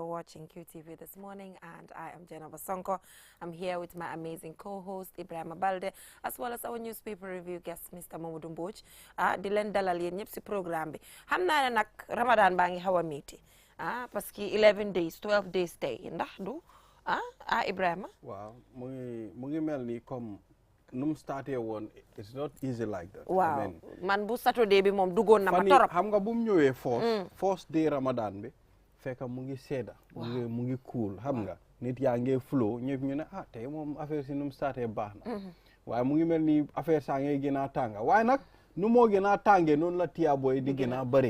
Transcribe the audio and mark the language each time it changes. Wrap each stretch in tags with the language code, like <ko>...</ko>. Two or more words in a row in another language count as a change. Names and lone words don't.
<en>watching QTV this morning, and I am Jenna Basonko. I'm here with my amazing co-host Ibrahima Balde, as well as our newspaper review guest Mr. Mamadou Mbodj.</en> <wo>Di leen dalal yéen ñëpp si programme bi xam naa ne nag Ramadan baa ngi xaw a métti</wo> <fr>parce que</fr> <en>11 days 12 days</en> <wo>tey ndax du Ibrahima. waaw mu ngi mel ni comme nu mu starté woon</wo> <en>it's not easy like that.</en> <wo>waaw man bu Saturday bi moom duggoon na ma torop. xam nga bu mu ñëwee</wo> <en>first day</en> <wo>Ramadan bi fekk mu ngi seeda. mu ngi cool xam nga. nit yaa ngi flow ñëpp ñu ne tey moom affaire si nu mu starté baax na. waaye mu ngi mel ni affaire saa ngay gën a tànga waaye nag nu moo gën a tàngee noonu la tiyaabooy di gën a bëri.</wo>